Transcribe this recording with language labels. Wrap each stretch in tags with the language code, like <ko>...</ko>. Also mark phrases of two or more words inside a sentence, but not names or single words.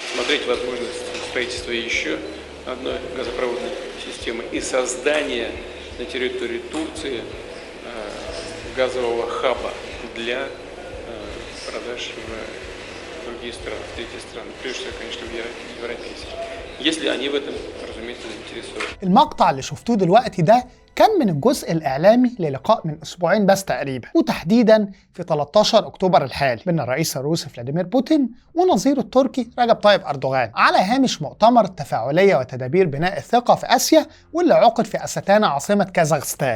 <ru>рассмотреть возможность строительства еще одной газопроводной системы и создания на территории Турции газового хаба для продаж в другие страны, в третьи страны, прежде всего, конечно, в европейские, если они в этом, разумеется, заинтересованы.</ru> <ar>المقطع اللي شفتوه دلوقتي ده كان من الجزء الإعلامي للقاء من أسبوعين بس تقريبا، وتحديدا في 13 أكتوبر الحالي بين الرئيس الروسي فلاديمير بوتين ونظيره التركي رجب طيب أردوغان على هامش مؤتمر التفاعلية وتدابير بناء الثقة في آسيا، واللي عقد في أستانا عاصمة كازاخستان.</ar>